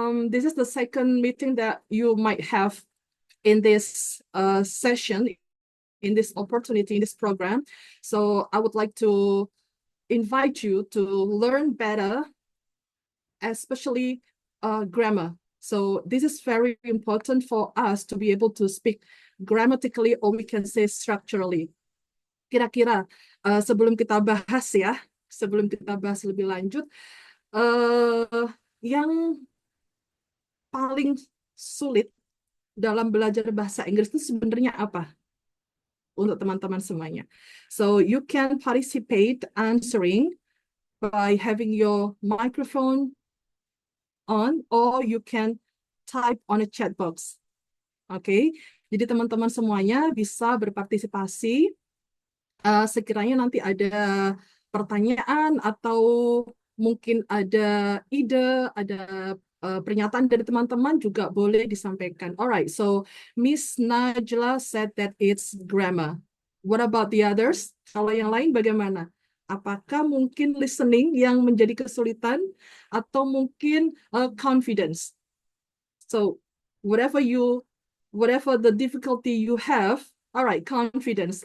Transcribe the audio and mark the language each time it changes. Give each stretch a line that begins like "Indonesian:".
English: This is the second meeting that you might have in this session, in this opportunity, in this program. So I would like to invite you to learn better, especially grammar. So this is very important for us to be able to speak grammatically, or we can say structurally.
Indonesian: Kira-kira sebelum kita bahas lebih lanjut, yang paling sulit dalam belajar bahasa Inggris itu sebenarnya apa untuk teman-teman semuanya?
English: So you can participate answering by having your microphone on, or you can type on a chat box.
Indonesian: Oke, jadi teman-teman semuanya bisa berpartisipasi. Sekiranya nanti ada pertanyaan atau mungkin ada ide, ada pernyataan dari teman-teman juga boleh disampaikan.
English: Alright, so Miss Najla said that it's grammar. What about the others?
Indonesian: Kalau yang lain bagaimana? Apakah mungkin listening yang menjadi kesulitan atau mungkin confidence?
English: So whatever the difficulty you have, all right, confidence.